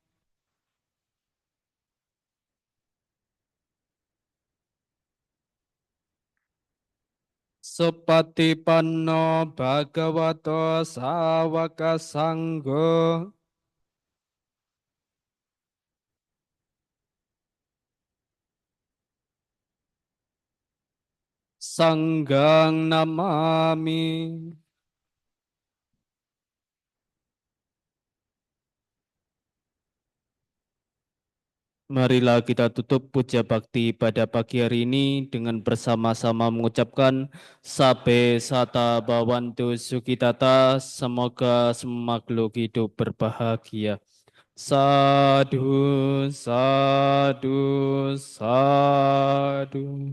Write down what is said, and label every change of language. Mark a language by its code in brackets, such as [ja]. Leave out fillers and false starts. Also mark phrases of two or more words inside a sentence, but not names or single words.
[pi] Supatipanno bhagavato sawaka sanggo. Sanggang namami. [id] Marilah kita tutup puja bakti pada pagi hari ini dengan bersama-sama mengucapkan [pi] Sabe Sata Bawantu Sukitata, [id] semoga semua makhluk hidup berbahagia. [pi] Sadu, sadu, sadu.